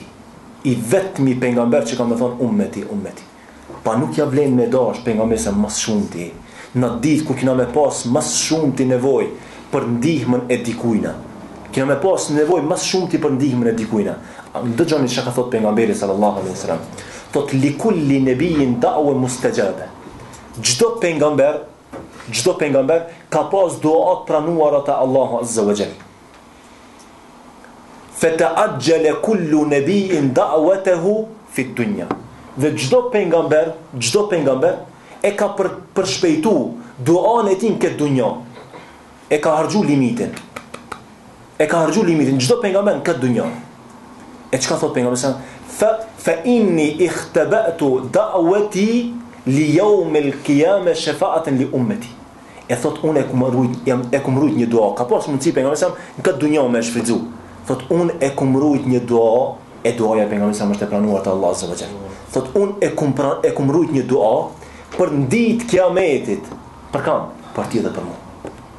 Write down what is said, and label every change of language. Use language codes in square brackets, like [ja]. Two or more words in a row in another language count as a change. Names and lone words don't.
[sq] I vetmi pejgamber që ka me thonë ummeti. Pa nuk ja vlen me dash pejgamberi sa mas shumti. Në ditë kur kina me pas mas shumti nevojë për ndihmën e dikujna. Kina me pas nevojë mas shumti për ndihmën e dikujna. Dëgjoni çka ka thot pejgamberi [ar] صلى الله عليه وسلم. Thot لكل نبي دعوة مستجابة. [sq] Çdo pejgamber ka pas duat pranuara te Allahu [ar] عز وجل. فتعجل كل نبي دعوته في الدنيا. [sq] Dhe çdo pejgamber e ka përshpejtu duan e tij këtë dunjë. E ka harxhu limitin. Çdo pejgamber në këtë dunjë. E çka thot pejgamberi? [ar] فإني اختبأت دعوتي ليوم القيامة شفاعة لأمتي. [sq] E thot unë e kumrujt një dua. Ka pas mundsi pejgamberi në këtë dunjë më shfrytzu. Thot unë e kumrujt një dua, e duaja e pejgamberit është e pranuar te Allahu [ar] عز وجل. [sq] Thot unë e kumrujt një dua për ditë kiametit. Për kam? Për ti dhe për mua.